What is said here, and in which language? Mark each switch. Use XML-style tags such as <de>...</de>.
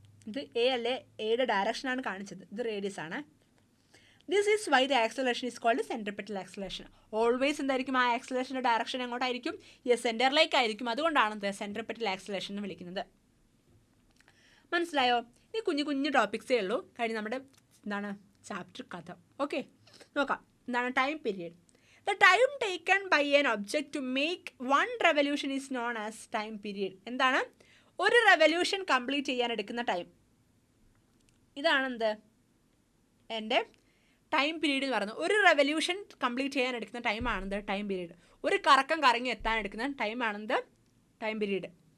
<ml>ഇത് A അല്ലേ, എയുടെ ഡയറക്ഷനാണ് കാണിച്ചത്, ഇത് റേഡിയസ് ആണ്.</ml> <en>This is why the acceleration is called centripetal acceleration.</en> <ml>Always എന്തായിരിക്കും, ആ ആക്സിലറേഷൻ്റെ ഡയറക്ഷൻ എങ്ങോട്ടായിരിക്കും, സെൻറ്ററിലേക്കായിരിക്കും. അതുകൊണ്ടാണ് സെൻട്രിപെറ്റൽ ആക്സിലറേഷൻ എന്ന് വിളിക്കുന്നത്. മനസ്സിലായോ? ഈ കുഞ്ഞു കുഞ്ഞു ടോപ്പിക്സേ ഉള്ളൂ കഴിഞ്ഞ് നമ്മുടെ എന്താണ് ചാപ്റ്റർ കഥ. ഓക്കെ, നോക്കാം. എന്താണ് time period.</ml> <en>The time taken by an object to make one revolution is known as time period.</en> <ml>എന്താണ്, ഒരു റെവല്യൂഷൻ കംപ്ലീറ്റ് ചെയ്യാൻ എടുക്കുന്ന ടൈം. ഇതാണ് എന്ത്, എൻ്റെ ടൈം പീരീഡ് എന്ന് പറയുന്നത്. ഒരു റെവല്യൂഷൻ കംപ്ലീറ്റ് ചെയ്യാൻ എടുക്കുന്ന ടൈമാണെന്ത്, ടൈം പീരീഡ്. ഒരു കറക്കം കറങ്ങി എത്താൻ എടുക്കുന്ന ടൈമാണെന്ത്, ടൈം പീരീഡ്.</ml>